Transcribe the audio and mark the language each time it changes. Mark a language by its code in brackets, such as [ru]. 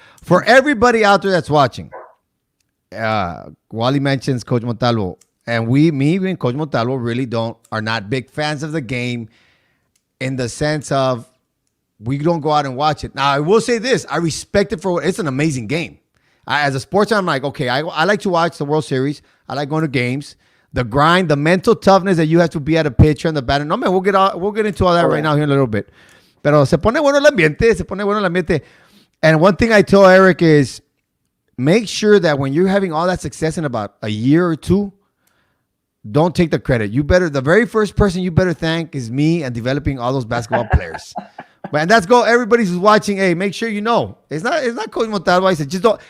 [en] For everybody out there that's watching, Wally mentions Coach Montalvo, and me and Coach Montalvo really are not big fans of the game, in the sense of we don't go out and watch it. Now, I will say this: I respect it for it's an amazing game. As a sports fan, I'm like, okay, I like to watch the World Series. I like going to games. The grind, the mental toughness that you have to be at a pitcher and the batter. No, man, we'll get into all that right now here in a little bit. [es] Pero se pone bueno el ambiente. [en] And one thing I tell Eric is, make sure that when you're having all that success in about a year or two, don't take the credit. The very first person you better thank is me and developing all those basketball players. And that's go. Everybody who's watching, hey, make sure you know it's not Coach Montalvo. I said just don't.